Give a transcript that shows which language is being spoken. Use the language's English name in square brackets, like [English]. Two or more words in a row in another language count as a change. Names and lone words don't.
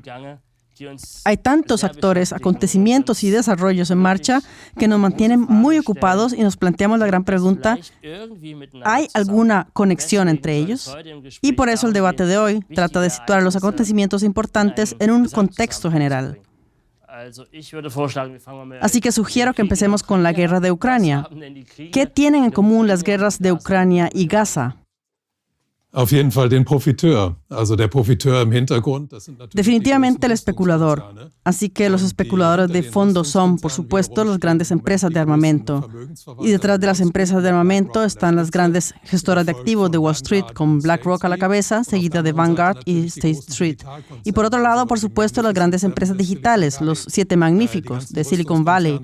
[Spanish] Hay tantos actores, acontecimientos y desarrollos en marcha que nos mantienen muy ocupados y nos planteamos la gran pregunta, ¿hay alguna conexión entre ellos? Y por eso el debate de hoy trata de situar los acontecimientos importantes en un contexto general. Así que sugiero que empecemos con la guerra de Ucrania. ¿Qué tienen en común las guerras de Ucrania y Gaza? [German] Auf jeden Fall den Profiteur. Also der Profiteur im Hintergrund, das sind natürlich [Spanish] Definitivamente el especulador. Así que los especuladores de fondo son, por supuesto, las grandes empresas de armamento. Y detrás de las empresas de armamento están las grandes gestoras de activos de Wall Street, con BlackRock a la cabeza, seguida de Vanguard y State Street. Y por otro lado, por supuesto, las grandes empresas digitales, los 7 magníficos de Silicon Valley.